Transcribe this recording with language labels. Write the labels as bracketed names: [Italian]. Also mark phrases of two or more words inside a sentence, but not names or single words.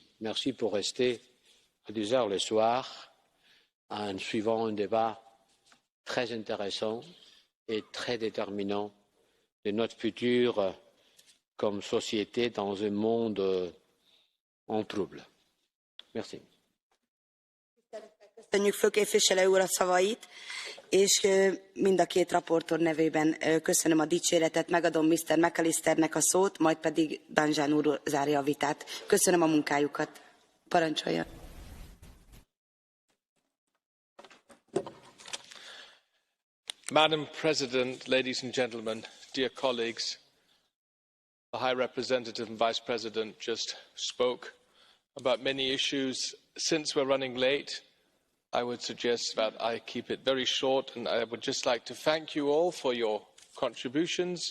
[French] Merci pour rester à 10 heures le soir en suivant un débat très intéressant et très déterminant de notre futur comme société dans un monde en trouble. Merci. [Hungarian] Köszönjük főképviselő úr a szavait, és mind a két raportőr nevében köszönöm a dicséretet, megadom Mr. McAllisternek a szót, majd pedig Danjean úr zárja a vitát. Köszönöm a munkájukat. Parancsoljon. [English] Madam President, ladies and gentlemen, dear colleagues, the High Representative and Vice President just spoke about many issues. Since we're running late, I would suggest that I keep it very short, and I would just like to thank you all for your contributions.